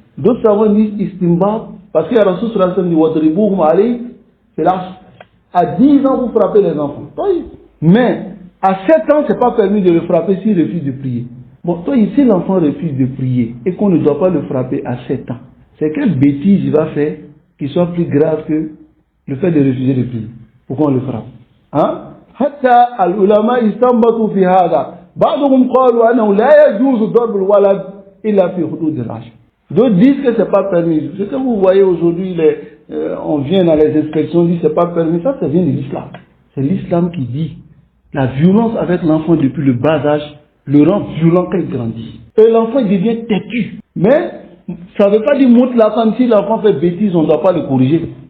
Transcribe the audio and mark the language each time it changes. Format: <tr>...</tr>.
<fr>D'autres savants disent istimba parce qu'il y a Rasul sallallahu alayhi wa sallam c'est l'âge à 10 ans vous frappez les enfants. Mais à 7 ans, ce n'est pas permis de le frapper s'il refuse de prier. Bon, toi ici l'enfant refuse de prier et qu'on ne doit pas le frapper à 7 ans. C'est quelle bêtise il va faire qui soit plus grave que le fait de refuser de prier. Pourquoi on le frappe?</fr> <ar>حتى العلماء استنبطوا في هذا بعضهم قالوا أنه لا يجوز ضرب الولد إلا في حدود العشر.</ar> <fr>D'autres disent que c'est pas permis. Ce que vous voyez aujourd'hui, on vient dans les inspections, on dit c'est pas permis. Ça vient de l'islam. C'est l'islam qui dit la violence avec l'enfant depuis le bas âge le rend violent quand il grandit. Et l'enfant devient têtu. Mais ça ne veut pas dire montre la femme, si l'enfant fait bêtise, on ne doit pas le corriger.</fr>